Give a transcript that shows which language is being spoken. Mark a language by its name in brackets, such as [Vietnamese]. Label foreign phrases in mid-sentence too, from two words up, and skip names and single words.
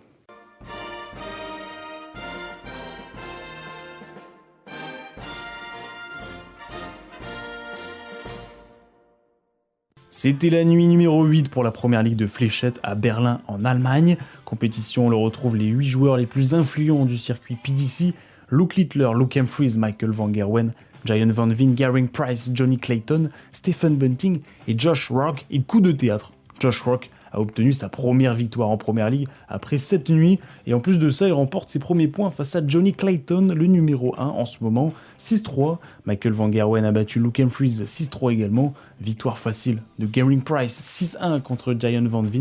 [French] C'était la nuit numéro 8 pour la première ligue de fléchettes à Berlin en Allemagne. Compétition, on le retrouve les 8 joueurs les plus influents du circuit PDC. Luke Littler, Luke Humphries, Michael Van Gerwen, Giant Van Veen, Geraint Price, Johnny Clayton, Stephen Bunting et Josh Rock. Et coup de théâtre, Josh Rock a obtenu sa première victoire en première ligue après 7 nuits. Et en plus de ça, il remporte ses premiers points face à Johnny Clayton, le numéro 1 en ce moment, 6-3. Michael Van Gerwen a battu Luke Humphries 6-3 également. Victoire facile de Geraint Price 6-1 contre Giant Van Veen.